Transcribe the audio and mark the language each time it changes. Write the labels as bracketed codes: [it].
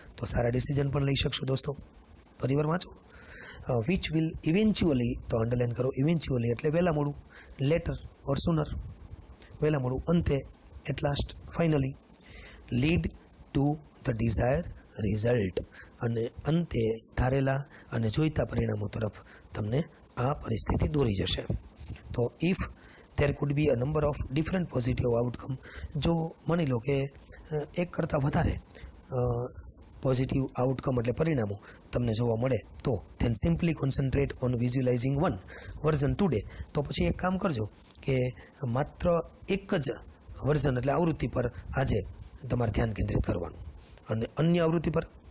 [gu] તો સારા ડિસિઝન પણ લઈ શકશો દોસ્તો. પરિવાર વાંચો. [en] which will eventually, [gu] તો અંડરલાઇન કરો ઇવેન્ચ્યુઅલી એટલે વહેલા મોડું, [en] later or sooner, [gu] વહેલા મોડું, અંતે, at last, finally, [en] Lead to the desire result. [gu] અને અંતે ધારેલા અને જોઈતા પરિણામો તરફ તમને આ પરિસ્થિતિ દોરી જશે. [en] તો if there could be a number of different positive outcome. [gu] જો માની લો કે એક કરતાં વધારે પોઝિટિવ આઉટકમ એટલે પરિણામો તમને જોવા મળે તો [en] then simply concentrate on visualizing one version today. [gu] તો પછી એક કામ કરજો કે માત્ર એક જ વર્ઝન એટલે આવૃત્તિ પર આજે તમારે ધ્યાન કેન્દ્રિત કરવાનું અને અન્ય આવૃત્તિ પર